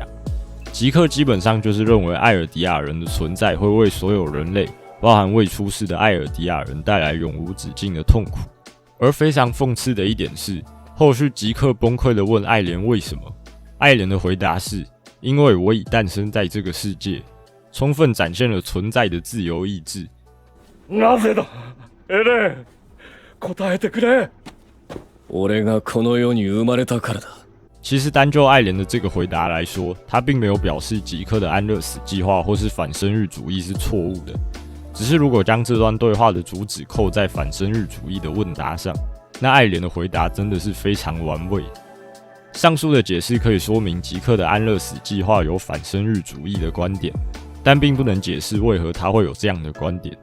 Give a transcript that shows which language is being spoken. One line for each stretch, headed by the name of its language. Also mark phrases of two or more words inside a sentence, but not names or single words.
Chinese: 吉克基本上就是认为艾尔迪亚人的存在会为所有人类，包含未出世的艾尔迪亚人带来永无止境的痛苦。而非常讽刺的一点是，后续吉克崩溃地问艾莲为什么，艾莲的回答是：因为我已诞生在这个世界，充分展现了存在的自由意志。
Japanese: なぜだ、エレン、答えてくれ。俺がこの世に生まれたからだ。
Chinese: 其实单就艾莲的这个回答来说，他并没有表示吉克的安乐死计划或是反生育主义是错误的，只是如果将这段对话的主旨扣在反生育主义的问答上，那艾莲的回答真的是非常完美。上述的解释可以说明吉克的安乐死计划有反生育主义的观点，但并不能解释为何他会有这样的观点。